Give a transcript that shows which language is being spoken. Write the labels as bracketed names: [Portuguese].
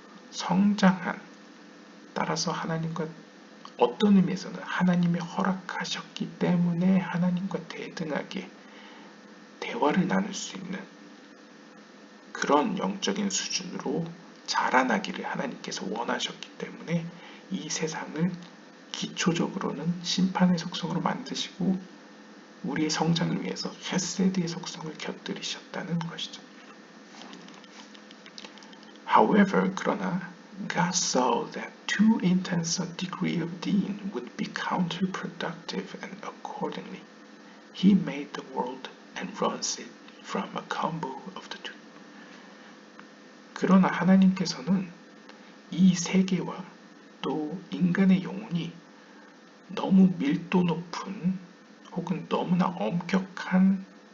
[Korean] 성장한, 따라서 하나님과 어떤 의미에서는 하나님이 허락하셨기 때문에 하나님과 대등하게 대화를 나눌 수 있는 그런 영적인 수준으로 자라나기를 하나님께서 원하셨기 때문에 이 세상을 기초적으로는 심판의 속성으로 만드시고 우리의 성장을 위해서 헤세드의 속성을 곁들이셨다는 것이죠. [English] However, [Korean] 그러나 [English] God saw that too intense a degree of being would be counterproductive, and accordingly, He made the world and runs it from a combo of the two. [Korean] 그러나 하나님께서는 이 세계와 또 인간의 영혼이 너무 밀도 높은 혹은 너무나 엄격한